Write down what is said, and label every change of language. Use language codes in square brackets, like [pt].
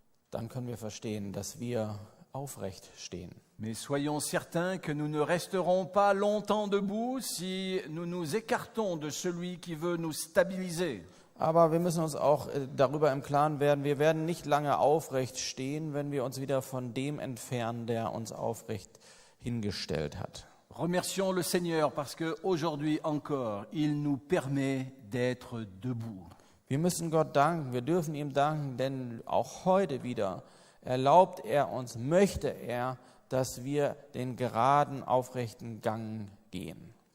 [de] dann können wir verstehen, dass wir aufrecht stehen. [fr] Mais soyons certains que nous ne resterons pas longtemps debout si nous nous écartons de celui qui veut nous stabiliser. [de] Aber wir müssen uns auch darüber im Klaren werden, wir werden nicht lange aufrecht stehen, wenn wir uns wieder von dem entfernen, der uns aufrecht hingestellt hat. [fr] Remercions le Seigneur parce qu'aujourd'hui encore, il nous permet d'être debout. [de] Wir müssen Gott danken, wir dürfen ihm danken, denn auch heute wieder erlaubt er uns, möchte er, dass wir den geraden, aufrechten Gang gehen.